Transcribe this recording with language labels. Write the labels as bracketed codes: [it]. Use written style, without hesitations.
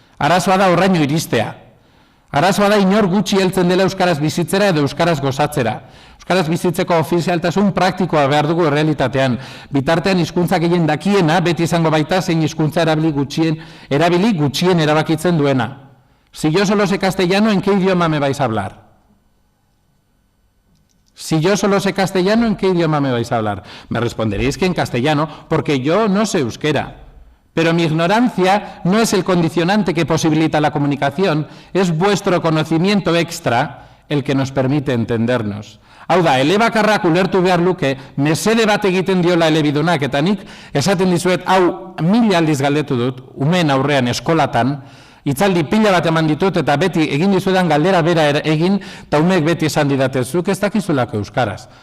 [eu] Arazoa da horraino iristea. Arazoa da inor gutxi heltzen dela euskaraz bizitzera edo euskaraz gozatzera. Euskaraz bizitzeko ofizialtasun praktikoa behar dugu errealitatean. Bitartean hizkuntza gehien dakiena, beti izango baita zein hizkuntza erabili gutxien erabakitzen duena. [es] Si yo solo sé castellano, ¿en qué idioma me vais a hablar? Si yo solo sé castellano, ¿en qué idioma me vais a hablar? Me responderéis que en castellano, porque yo no sé euskera. Pero mi ignorancia no es el condicionante que posibilita la comunicación, es vuestro conocimiento extra el que nos permite entendernos. [eu] Hau da, elebakarrak ulertu behar luke, mesede bat egiten diola elebidunak, eta nik esaten dizuet, hau 1000 aldiz galdetu dut, umeen aurrean eskolatan, hitzaldi pila bat eman ditut eta beti egin dizuetan galdera bera egin, eta umeek beti esan didatezuk ez dakizulako euskaraz.